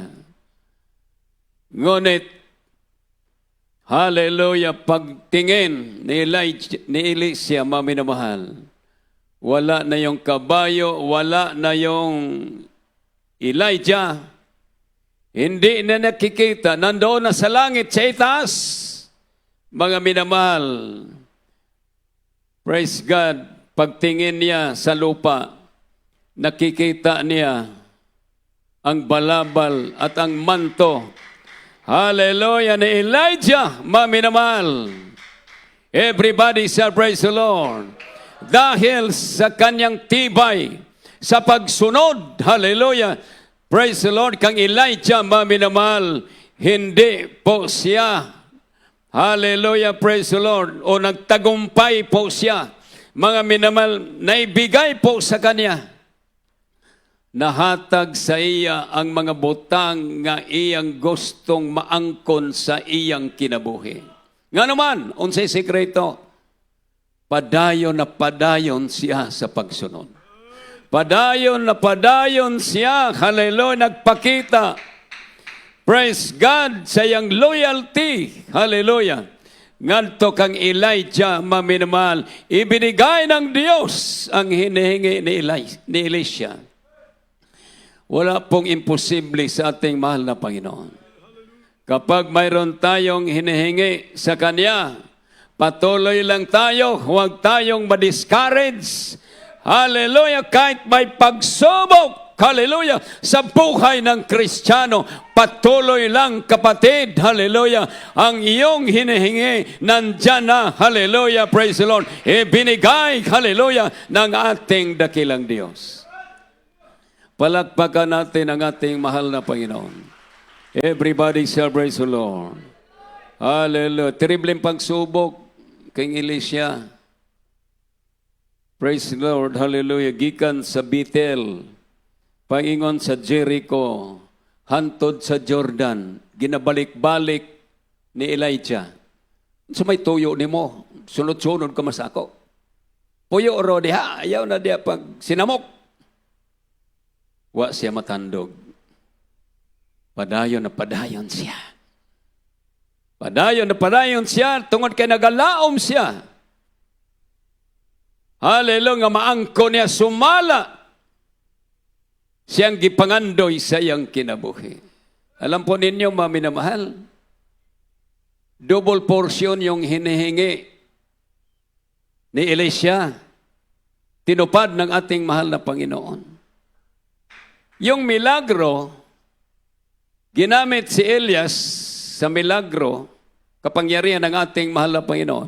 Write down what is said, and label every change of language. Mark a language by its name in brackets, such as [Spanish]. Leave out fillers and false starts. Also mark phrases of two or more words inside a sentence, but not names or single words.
[Filipino] Ngunit, hallelujah, pagtingin ni Elisha, mga minamahal, wala na yung kabayo, wala na yung Elijah, hindi na nakikita, nandoon na sa langit, sa itaas, mga minamahal. [English] Praise God, [Filipino] pagtingin niya sa lupa, nakikita niya ang balabal at ang manto, hallelujah, ni Elijah, mga minamahal. [English] Everybody shall praise the Lord. [Filipino] Dahil sa kanyang tibay, sa pagsunod, hallelujah, [English] praise the Lord, [Filipino] kang Elijah, mga minamahal, hindi po siya, hallelujah, [English] praise the Lord, [Filipino] o nagtagumpay po siya, mga minamahal, naibigay po sa kanya. [Cebuano] Nahatag sa iya ang mga butang nga iyang gustong maangkon sa iyang kinabuhi. Nga naman, unsay sekreto? Padayon na padayon siya sa pagsunod. Padayon na padayon siya, hallelujah, nagpakita, [English] praise God, [Cebuano] sa iyang loyalty, hallelujah. Ngadto kang Elijah, [Filipino] mga minamahal, ibinigay ng Diyos ang hinihingi ni Elisha. Wala pong imposible sa ating mahal na Panginoon. Kapag mayroon tayong hinihingi sa Kanya, patuloy lang tayo, huwag tayong ma-discourage. Hallelujah, kahit may pagsubok, hallelujah, sa buhay ng Kristiyano, patuloy lang, kapatid, hallelujah, ang iyong hinihingi, nandyan na, hallelujah, [English] praise the Lord, [Filipino] ibinigay, hallelujah, ng ating dakilang Diyos. Palakpakan natin ang ating mahal na Panginoon. [English] Everybody shall praise the Lord. Hallelujah. [Filipino] Terribleng pagsubok kay Elisha. [English] Praise the Lord. Hallelujah. [Hiligaynon] Gikan sa Bethel, pangingon sa Jericho, hantod sa Jordan, ginabalik-balik ni Elijah. So may tuyo ni mo, sunod-sunod ka masako. Puyo ro diha, ayaw na diha pag sinamok. [Cebuano] Wa siya matandog. Padayon na padayon siya. Padayon na padayon siya, tungod kay nagalaom siya. Hallelujah, maangko niya sumala. Siyang gipangandoy sa iyang kinabuhi. [Filipino] Alam po ninyo, mga minamahal, [English] double portion [Filipino] yung hinihingi ni Elisha, tinupad ng ating mahal na Panginoon. Yung milagro, ginamit si Elias sa milagro, kapangyarihan ng ating mahal na Panginoon.